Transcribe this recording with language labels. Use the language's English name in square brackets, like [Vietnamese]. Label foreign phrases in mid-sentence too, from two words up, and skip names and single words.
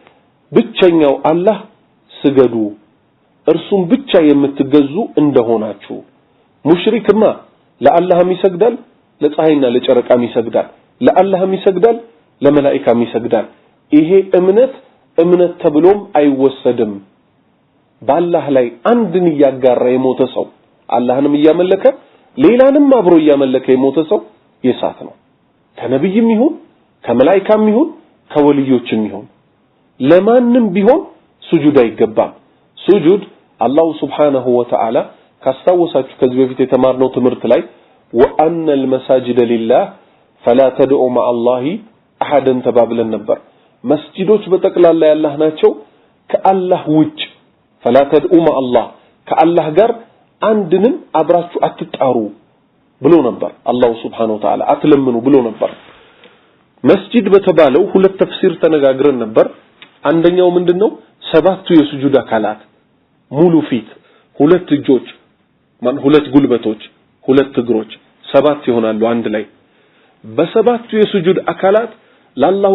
[Amharic] ብቸኛው አላህ ስገዱ እርሱም ብቻ የምትገዙ እንደሆናችሁ ሙሽሪክማ ለአላህም ይሰግዳል ለፀሐይና ለጨረቃም ይሰግዳል ለአላህም ይሰግዳል ለመላእክታም ይሰግዳል ይሄ እምነት ተብሎም አይወሰድም በአላህ ላይ አንድን ያጋራ የሞተ ሰው አላህንም ያመለከ ሌላንም አብሮ ያመለከ የሞተ ሰው የሳት ነው ከነብይም ይሁን ከመላእክታም ይሁን ከወልዮችም ይሁን ለማንም ቢሆን ስጁድ አይገባም ስጁድ አላህ [Arabic] سبحانه وتعالى [Amharic] ካስታወሳችሁ ከዚህ በፊት የተማርነው ትምህርት ላይ [Arabic] وأن المساجد لله فلا تدعوا مع الله أحدا [Amharic] ተባብለን ነበር መስጂዶች በጠቅላላ ያላህ ናቸው ከአላህ ውጭ [Arabic] فلا تدعوا مع الله [Amharic] ከአላህ ጋር አንድንም አብራችሁ አትጣሩ ብሎ ነበር አላህ [Arabic] سبحانه وتعالى [Amharic] አትለምኑ ብሎ ነበር መስጂድ በተባለው ሁለት ተፍሲር ተነጋግረን ነበር አንደኛው ምንድነው ሰባቱ የሱጁድ አካላት ሙሉ ፊት ሁለት እጆች ሁለት ጉልበቶች ሁለት እግሮች ሰባት ይሆናሉ አንድ ላይ በሰባቱ የሱጁድ አካላት ለአላሁ